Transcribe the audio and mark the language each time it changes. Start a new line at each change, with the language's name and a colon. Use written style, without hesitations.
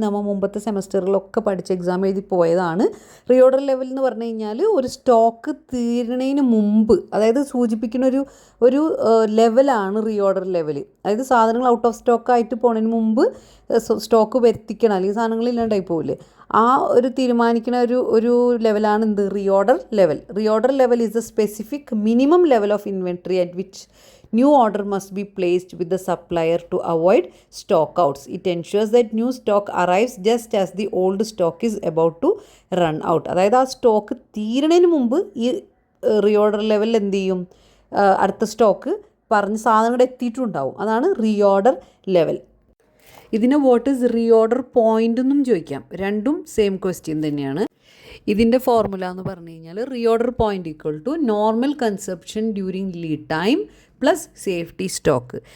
Malayalam: നമ്മൾ മുമ്പത്തെ സെമസ്റ്ററിലൊക്കെ പഠിച്ച് എക്സാം എഴുതി പോയതാണ്. റീഓർഡർ ലെവൽ എന്ന് പറഞ്ഞു കഴിഞ്ഞാൽ ഒരു സ്റ്റോക്ക് തീരണതിന് മുമ്പ്, അതായത് സൂചിപ്പിക്കുന്ന ഒരു ലെവലാണ് റീഓർഡർ ലെവൽ. അതായത് സാധനങ്ങൾ ഔട്ട് ഓഫ് സ്റ്റോക്ക് ആയിട്ട് പോകുന്നതിന് മുമ്പ് സ്റ്റോക്ക് വരുത്തിക്കണം, അല്ലെങ്കിൽ സാധനങ്ങൾ ഇല്ലാണ്ടായി പോകില്ലേ, ആ ഒരു തീരുമാനിക്കുന്ന ഒരു ലെവലാണ് എന്ത്?
English: Reorder level. Reorder level is a specific minimum level of inventory at which new order must be placed with the supplier to avoid stock outs. It ensures that new stock arrives just as the old stock is about to run out.
Malayalam: അതായത് ആ stock തീരണതിന് മുമ്പ് ഈ reorder ലെവലിൽ എന്ത് ചെയ്യും? അടുത്ത stock പറഞ്ഞ് സാധനങ്ങൾ എത്തിയിട്ടുണ്ടാവും. അതാണ് റീഓർഡർ ലെവൽ. ഇതിനെ
English: what is reorder point
Malayalam: എന്നും ചോദിക്കാം. രണ്ടും സെയിം ക്വസ്റ്റ്യൻ തന്നെയാണ്. ഇതിൻ്റെ ഫോർമുല എന്ന് പറഞ്ഞു കഴിഞ്ഞാൽ
English: Reorder point equal to normal consumption during lead time plus safety stock.